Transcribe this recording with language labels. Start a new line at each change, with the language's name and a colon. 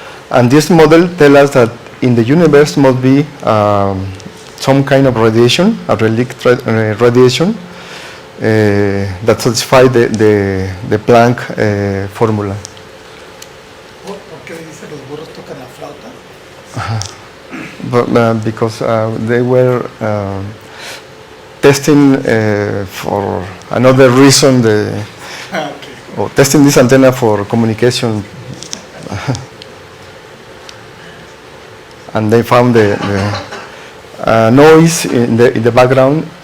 English: And this model tells us that in the universe must be some kind of radiation, a relic radiation, that satisfy the Planck formula.
Spanish: ¿Por qué dice los burros tocan la flauta?
English: But, because they were testing for another reason, or testing this antenna for communication, and they found the noise in the background.